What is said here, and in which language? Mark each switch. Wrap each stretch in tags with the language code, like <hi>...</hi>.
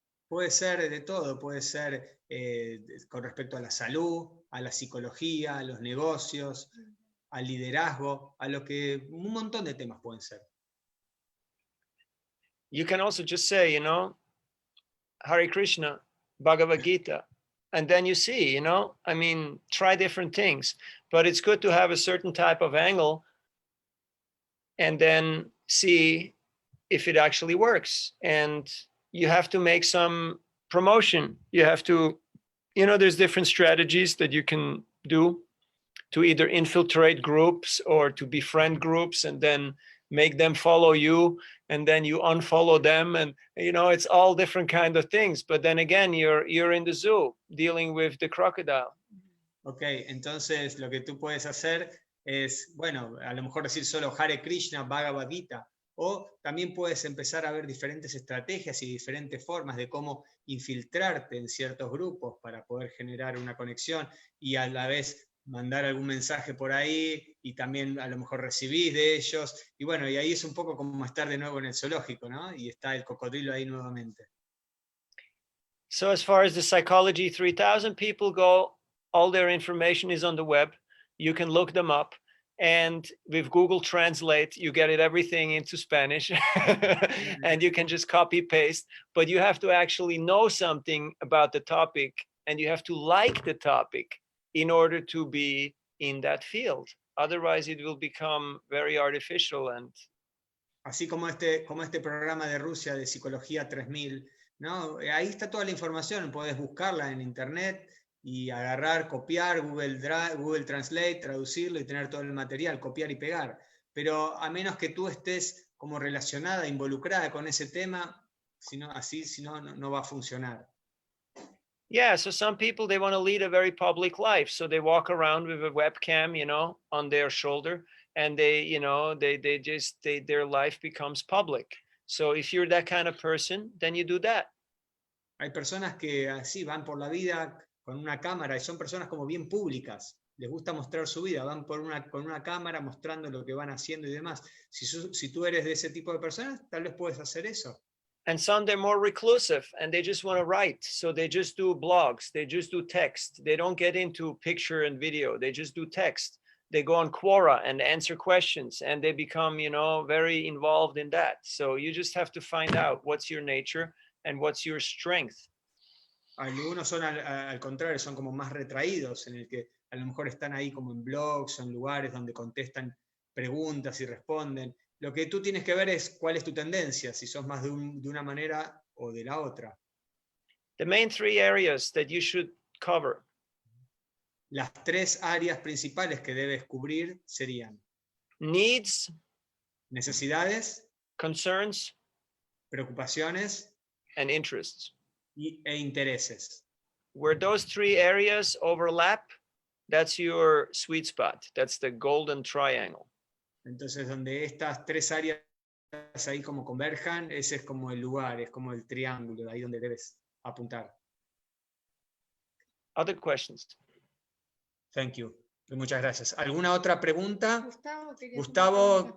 <es>Puede ser de todo, puede ser con respecto a la salud, a la psicología, a los negocios, al liderazgo, a lo que un montón de temas pueden ser.</es> <en>You can also just say, you know, Hare Krishna, Bhagavad Gita, and then you see, you know, I mean, try different things, but it's good to have a certain type of angle and then see if it actually works. And you have to make some promotion. You have to, you know, there's different strategies that you can do to either infiltrate groups or to befriend groups and then make them follow you, and then you unfollow them, and you know, it's all different kind of things. But then again, you're in the zoo dealing with the crocodile.</en> <es>Ok, entonces lo que tú puedes hacer es, bueno, a lo mejor decir solo Hare Krishna, Bhagavad Gita, o también puedes empezar a ver diferentes estrategias y diferentes formas de cómo infiltrarte en ciertos grupos para poder generar una conexión y a la vez mandar algún mensaje por ahí y también a lo mejor recibís de ellos. Y bueno, y ahí es un poco como estar de nuevo en el zoológico, ¿no? Y está el cocodrilo ahí nuevamente.</es> <en>So as far as the Psychology 3000 people go, all their information is on the web. You can look them up. And with Google Translate, you get it everything into Spanish and you can just copy paste, but you have to actually know something about the topic and you have to like the topic in order to be in that field. Otherwise it will become very artificial. And</en> <es>así como este programa de Rusia de Psicología 3000, ¿no? Ahí está toda la información, podés buscarla en internet y agarrar, copiar Google Translate, traducirlo y tener todo el material, copiar y pegar. Pero a menos que tú estés como relacionada, involucrada con ese tema, si no va a funcionar.</es> <en>Yeah, so some people, they want to lead a very public life, so they walk around with a webcam, you know, on their shoulder, and they, you know, their life becomes public. So if you're that kind of person, then you do that.</en> <es>Hay personas que así van por la vida con una cámara y son personas como bien públicas. Les gusta mostrar su vida, van con una cámara mostrando lo que van haciendo y demás. Si tú eres de ese tipo de personas, tal vez puedes hacer eso.</es> <en>And some, they're more reclusive and they just want to write. So they just do blogs, they just do text. They don't get into picture and video, they just do text. They go on Quora and answer questions and they become, you know, very involved in that. So you just have to find out what's your nature and what's your strength.</en> <es>Algunos son al contrario, son como más retraídos, en el que a lo mejor están ahí como en blogs o en lugares donde contestan preguntas y responden. Lo que tú tienes que ver es cuál es tu tendencia, si sos más de una manera o de la otra.</es> <en>The main three areas that you should cover.</en> <es>Las tres áreas principales que debes cubrir serían</es> <en>Needs,</en> <es>necesidades,</es> <en>concerns,</en> <es>preocupaciones</es> <en>and interests.</en> <es>e intereses.</es> <en>Where those three areas overlap, that's your sweet spot. That's the golden triangle.</en> <es>Entonces, donde estas tres áreas ahí como converjan, ese es como el lugar, es como el triángulo, ahí donde debes apuntar.</es> <en>Other questions? Thank you.</en> <es>Muchas gracias. ¿Alguna otra pregunta? Gustavo,</es>